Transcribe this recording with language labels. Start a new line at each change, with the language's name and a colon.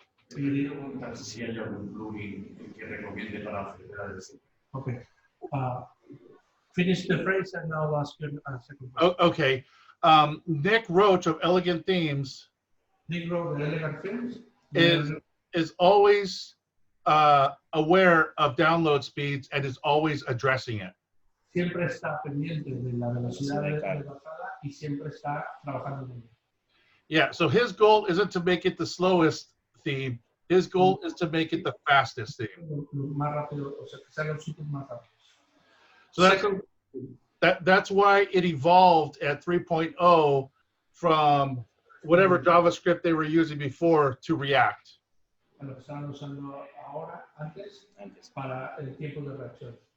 Spanish: Quería preguntar si hay algún plugin que recomiende para acelerar el sitio.
English: Okay. Finish the phrase and I'll ask you a second question. okay, Nick Roach of Elegant Themes
Spanish: Nick Rowe de Elegant Films
English: is always aware of download speeds and is always addressing it.
Spanish: siempre está pendiente de la velocidad de bajada y siempre está trabajando en ello.
English: Yeah, so his goal isn't to make it the slowest theme. His goal is to make it the fastest theme.
Spanish: Lo más rápido, o sea, que salgan sitios más rápidos.
English: So that's why it evolved at 3.0 from whatever JavaScript they were using before to React.
Spanish: A lo que estaban usando ahora, antes, para el tiempo de reacción.